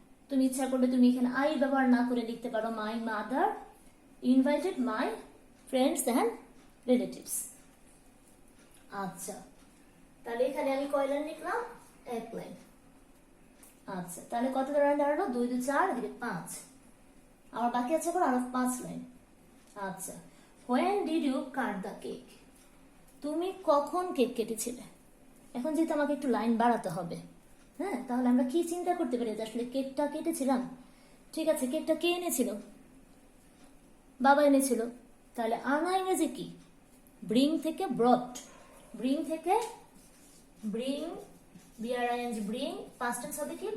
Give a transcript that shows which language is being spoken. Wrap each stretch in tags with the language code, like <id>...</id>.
<bn>তুমি ইচ্ছা করলে তুমি এখানে আই ব্যবহার না করে লিখতে পারো</bn> <en>My mother invited my friends and relatives.</en> <bn>আচ্ছা, তাহলে এখানে আমি কয় লাইন লিখলাম, 1 লাইন। আচ্ছা, তাহলে কত লাইন দাঁড়ালো, 2 2 4 এদিকে 5, আমার বাকি আছে আরো 5 লাইন।</bn> <en>আচ্ছা, when did you cut the cake?</en> <bn>তুমি কখন কেক কেটেছিলে। এখন যেহেতু আমাকে একটু লাইন বাড়াতে হবে, হ্যাঁ, তাহলে আমরা কি চিন্তা করতে পারি যে আসলে কেকটা কেটেছিলাম। ঠিক আছে, কেকটা কে এনেছিল, বাবা এনেছিল। তাহলে আনা ইংরেজি কি? ব্রিং থেকে ব্রট, ব্রিং থেকে bring, BRING bring, past tense হবে কি?</bn>